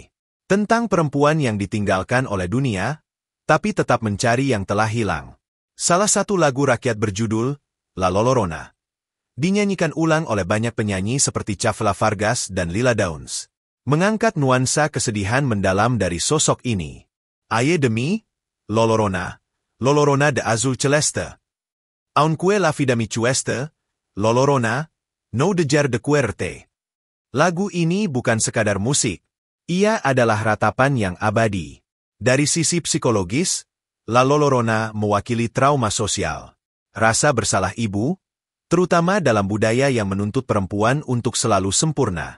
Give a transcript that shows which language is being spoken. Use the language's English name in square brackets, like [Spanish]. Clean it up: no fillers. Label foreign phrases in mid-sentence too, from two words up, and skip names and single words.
[Indonesian] Tentang perempuan yang ditinggalkan oleh dunia, tapi tetap mencari yang telah hilang. Salah satu lagu rakyat berjudul La Llorona dinyanyikan ulang oleh banyak penyanyi seperti Chavela Vargas dan Lila Downs, mengangkat nuansa kesedihan mendalam dari sosok ini. [Spanish] Aye de mi, Llorona de azul celeste. Aunque la vida mi cueste, Llorona, no dejar de quererte. [Indonesian] Lagu ini bukan sekadar musik, ia adalah ratapan yang abadi. Dari sisi psikologis, La Llorona mewakili trauma sosial. Rasa bersalah ibu, terutama dalam budaya yang menuntut perempuan untuk selalu sempurna.